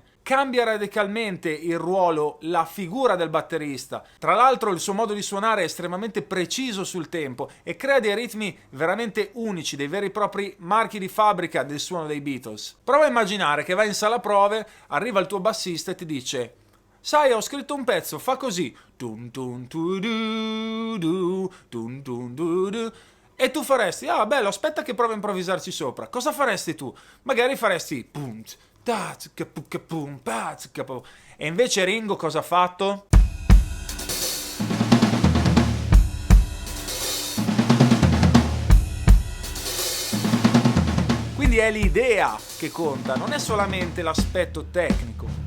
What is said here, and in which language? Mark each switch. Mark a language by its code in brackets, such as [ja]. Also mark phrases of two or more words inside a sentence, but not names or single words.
[it] Cambia radicalmente il ruolo, la figura del batterista. Tra l'altro il suo modo di suonare è estremamente preciso sul tempo e crea dei ritmi veramente unici, dei veri e propri marchi di fabbrica del suono dei Beatles. Prova a immaginare che vai in sala prove, arriva il tuo bassista e ti dice: sai, ho scritto un pezzo, fa così. Tun tun tu du du, tun tun du du. E tu faresti, bello, aspetta che provo a improvvisarci sopra. Cosa faresti tu? Magari faresti pum, e invece Ringo cosa ha fatto? Quindi è l'idea che conta, non è solamente l'aspetto tecnico.